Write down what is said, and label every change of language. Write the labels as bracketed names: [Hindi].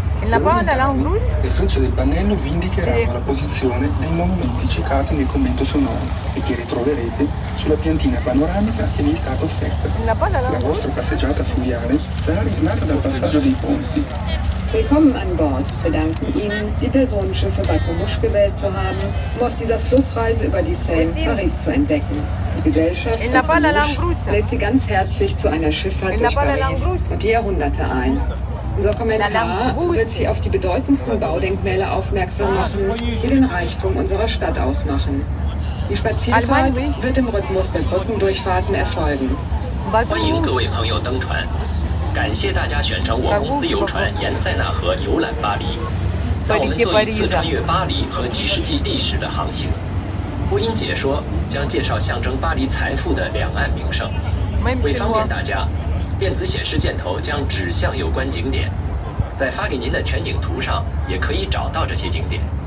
[Italian] Per orientarvi, le frecce del pannello vi indicheranno la posizione dei monumenti citati nel commento sonoro e che ritroverete sulla piantina panoramica che vi è stata offerta. La vostra passeggiata fluviale sarà ritmata dal passaggio dei ponti. [German] Willkommen an Bord. Wir danken Ihnen, die Personenschiffe Bateau-Mouche gewählt zu haben, um auf dieser Flussreise über die Seine Paris zu entdecken. Die Gesellschaft Bateau-Mouche lädt Sie ganz herzlich zu einer Schifffahrt durch Paris und die Jahrhunderte ein. Unser Kommentar wird Sie auf die bedeutendsten Baudenkmäler aufmerksam machen, die den Reichtum unserer Stadt ausmachen. Die Spazierfahrt wird im Rhythmus der Brückendurchfahrten erfolgen. [Chinese] 欢迎各位朋友登船，感谢大家选乘我公司游船沿塞纳河游览巴黎，让我们做一次穿越巴黎和几世纪历史的航行。播音解说将介绍象征巴黎财富的两岸名胜。为方便大家，电子显示箭头将指向有关景点，在发给您的全景图上也可以找到这些景点。